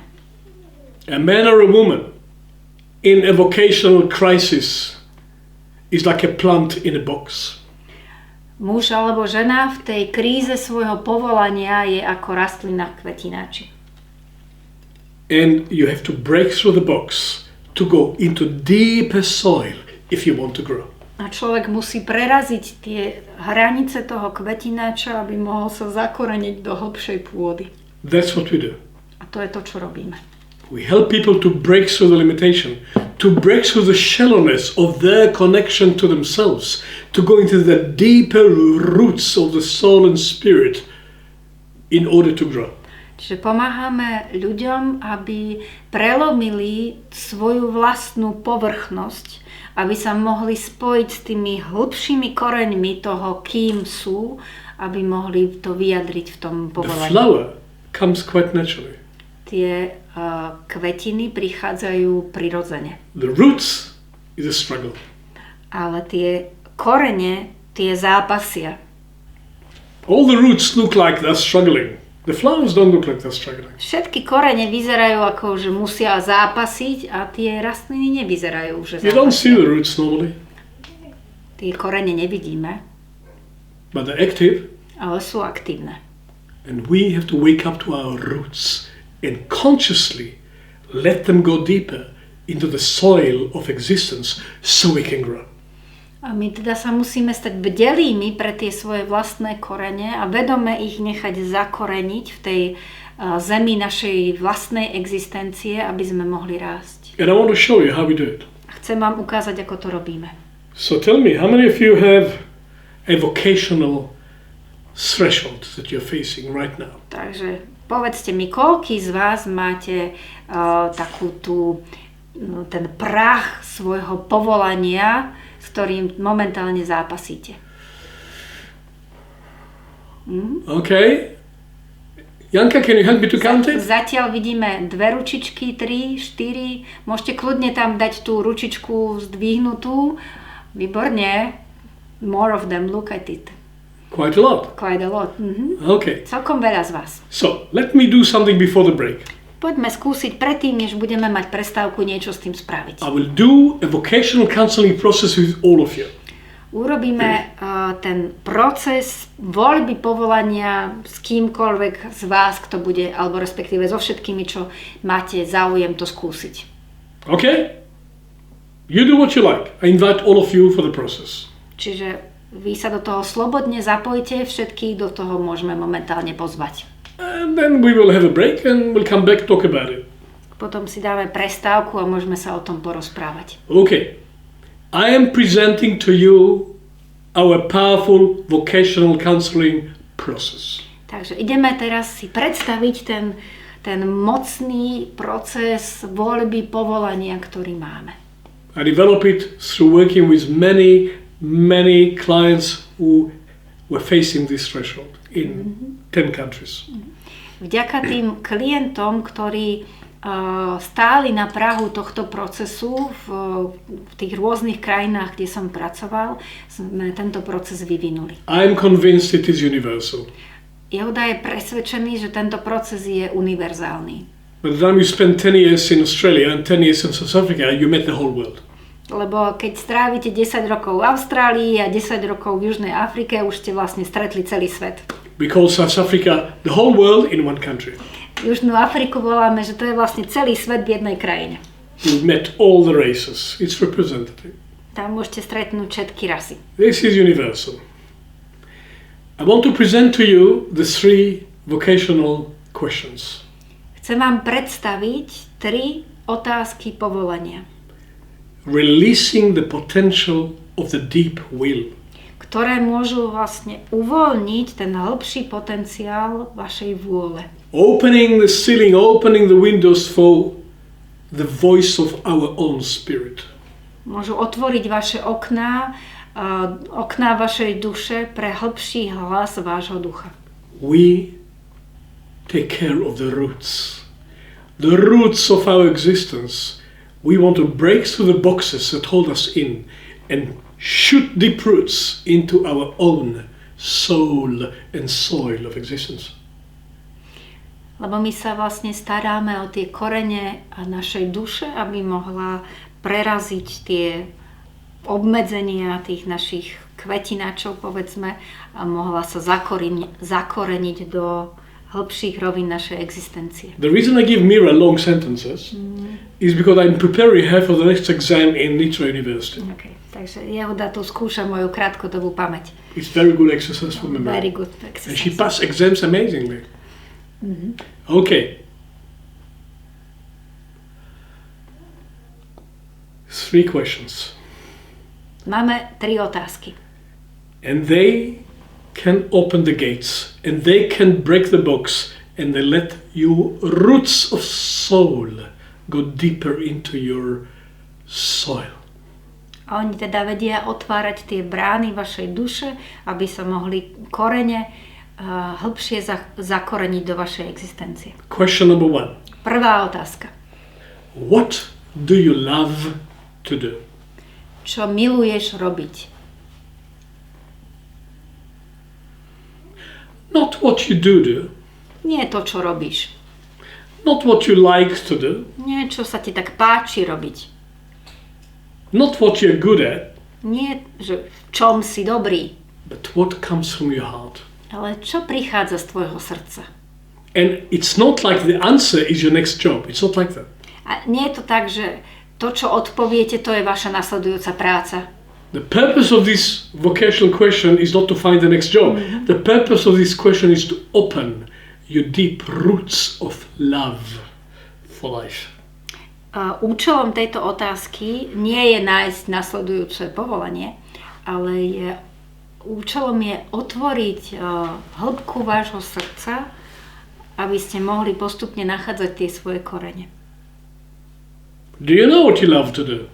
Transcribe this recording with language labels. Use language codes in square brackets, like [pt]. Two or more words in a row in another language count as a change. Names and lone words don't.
[en] A man or a woman in a vocational crisis is like a plant in a box. [sk] Muž alebo žena v tej kríze svojho povolania je ako rastlina v kvetináči. [en] And you have to break through the box to go into deeper soil if you want to grow. [sk] A človek musí preraziť tie hranice toho kvetináča, aby mohol sa zakoreniť do hlbšej pôdy. [en] That's what we do. [sk] A to je to, čo robíme. [en] We help people to break through the limitation, to break through the shallowness of their connection to themselves, to go into the deeper roots of the soul and spirit in order to grow. [sk] Čiže pomáhame ľuďom, aby prelomili svoju vlastnú povrchnosť, aby sa mohli spojiť s tými hlbšími koreňmi toho, kým sú, aby mohli to vyjadriť v tom povolaní. [en] The flower comes quite naturally. [sk] Tie kvetiny prichádzajú prirodzene. [en] The roots is a struggle. [sk] Ale tie korene, tie zápasia. [en] All the roots look like they're struggling. The flowers don't look like they're struggling. [sk] Všetky korene vyzerajú ako, že musia zápasiť a tie rastliny nevyzerajú, že zápasia. [en] You don't see the roots normally. [sk] Tie korene nevidíme. [en] But they're active. [sk] Ale sú aktívne. [en] And we have to wake up to our roots and consciously let them go deeper into the soil of existence so we can grow. [sk] A my teda sa musíme stať bdelými pre tie svoje vlastné korene a vedome ich nechať zakoreniť v tej zemi našej vlastnej existencie, aby sme mohli rásť. [en] And I want to show you how we do it. [sk] Chcem vám ukázať, ako to robíme. [en] So tell me, how many of you have a vocational threshold that you're facing right now? [sk] Takže povedzte mi, koľký z vás máte ten prach svojho povolania, s ktorým momentálne zápasíte. [en] Okay. Janka, can you help me to count it? [sk] Zatiaľ vidíme 2 ručičky, 3, 4. Môžete kľudne tam dať tú ručičku zdvihnutú. Výborne. [en] More of them, look at it. Quite a lot. Quite a lot. Okay. [sk] Celkom veľa z vás. [en] So, let me do something before the break. [sk] Poďme skúsiť predtým, než budeme mať prestávku, niečo s tým spraviť. [en] I will do a vocational counseling process with all of you. [sk] Urobíme ten proces voľby povolania s kýmkoľvek z vás, kto bude, alebo respektíve so všetkými, čo máte záujem to skúsiť. [en] Okay? You do what you like. I invite all of you for the process. [sk] Čiže vy sa do toho slobodne zapojte, všetkých do toho môžeme momentálne pozvať. [en] And then we will have a break and we'll come back talk about it. [sk] Potom si dáme prestávku a môžeme sa o tom porozprávať. [en] Okay. I am presenting to you our powerful vocational counseling process. [sk] Takže ideme teraz si predstaviť ten mocný proces voľby povolania, ktorý máme. [en] I develop it through working with many clients who were facing this threshold in 10 countries. [sk] Vďaka tým klientom, ktorí stáli na prahu tohto procesu v tých rôznych krajinách, kde som pracoval, sme tento proces vyvinuli. [en] I'm convinced it is universal. [sk] Yehuda je presvedčený, že tento proces je univerzálny. [en] By the time you spend 10 years in Australia and 10 years in South Africa, you met the whole world. [sk] Lebo keď strávite 10 rokov v Austrálii a 10 rokov v Južnej Afrike, už ste vlastne stretli celý svet. [en] Because South Africa, the whole world in one country. [sk] Južnú Afriku voláme, že to je vlastne celý svet v jednej krajine. [en] You met all the races. It's representative. [sk] Tam môžete stretnúť všetky rasy. [en] This is universal. I want to present to you the 3 vocational questions. [sk] Chcem vám predstaviť 3 otázky povolania. [en] Releasing the potential of the deep will. [sk] Ktoré môžu vlastne uvoľniť ten hĺbší potenciál vašej vôle. [en] Opening the ceiling, opening the windows for the voice of our own spirit. [sk] Môžu otvoriť vaše okná vašej duše pre hĺbší hlas vášho ducha. [en] We take care of the roots of our existence. We want to break through the boxes that hold us in and shoot deep roots into our own soul and soil of existence. [sk] Lebo my sa vlastne staráme o tie korene a našej duše, aby mohla preraziť tie obmedzenia tých našich kvetináčov, povedzme, a mohla sa zakoreniť do hĺbších rovín našej existencie. [en] The reason I give Mira long sentences is because I'm preparing her for the next exam in Nitra University. Okay. [sk] Takže Yehuda tu skúša moju krátkodobú pamäť. [en] It's very good exercise for memory. Very good exercise. And she passed exams amazingly. Okay. 3 questions. [sk] Máme 3 otázky. [en] And they can open the gates, and they can break the box, and they let you roots of soul go deeper into your soil. [sk] A oni teda vedia otvárať tie brány vašej duše, aby sa mohli korene hlbšie zakoreniť do vašej existencie. [en] Question number 1. [sk] Prvá otázka. [en] What do you love to do? [sk] Čo miluješ robiť? [en] Not what you do. [sk] Nie to, čo robíš. [en] Not what you like to do. [sk] Nie, čo sa ti tak páči robiť. [en] Not what you're good at. [sk] Nie, že v čom si dobrý. [en] But what comes from your heart. [sk] Ale čo prichádza z tvojho srdca? [en] And it's not like the answer is your next job. It's not like that. [sk] A nie je to tak, že to, čo odpoviete, to je vaša nasledujúca práca. [en] The purpose of this vocational question is not to find the next job. The purpose of this question is to open your deep roots of love for life. [sk] Účelom tejto otázky nie je nájsť nasledujúce povolanie, ale účelom je otvoriť hĺbku vášho srdca, aby ste mohli postupne nachádzať tie svoje korene. [en] Do you know what you love to do?